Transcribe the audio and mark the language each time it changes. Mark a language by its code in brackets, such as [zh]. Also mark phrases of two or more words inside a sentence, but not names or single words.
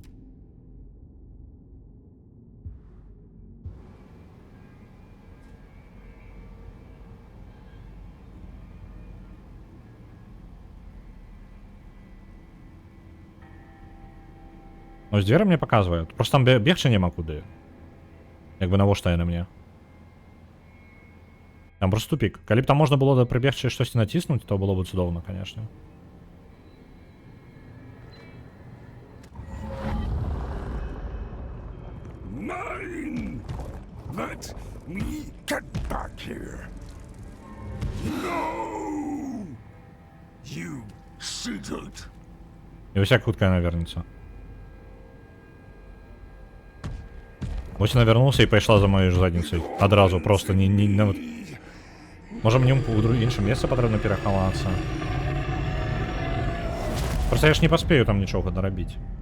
[be] Ось дзверы мне паказваюць. Просто там бегчы няма куды. Як бы навошта яны мне. Там просто тупик. Калі б там можна было прыбегчы штосьці націснуць, то было бы цудоўна, конечно. [en] Mine! Let me get back here! No! You shouldn't! [be] І ось як хутка яна вернецца. Ось яна вярнулася і пайшла за маёй задніцай. Адразу, просто не нават... Можа мне ў іншым месцы патрэбна перахавацца. Просто я ж не паспею там нічога нарабіць.